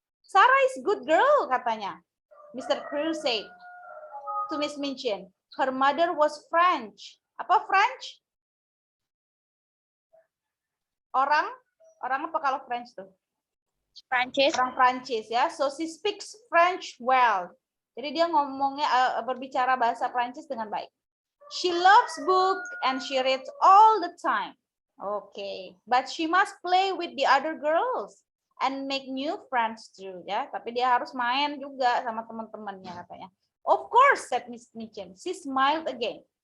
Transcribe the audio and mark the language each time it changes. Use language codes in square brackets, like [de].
[en] Sarah is good girl [id] katanya. [en] Mr. Crow said to Miss Minchin. Her mother was French. [id] Apa [en] French? [id] Orang apa kalau French tuh? Prancis. Orang Prancis ya. [en] So she speaks French well. [id] Jadi dia ngomongnya berbicara bahasa Prancis dengan baik. [en] She loves book and she reads all the time. Okay, but she must play with the other girls and make new friends too ya. [id] Tapi dia harus main juga sama teman-temannya katanya. [en] Of course, said Miss Minchin. She smiled again.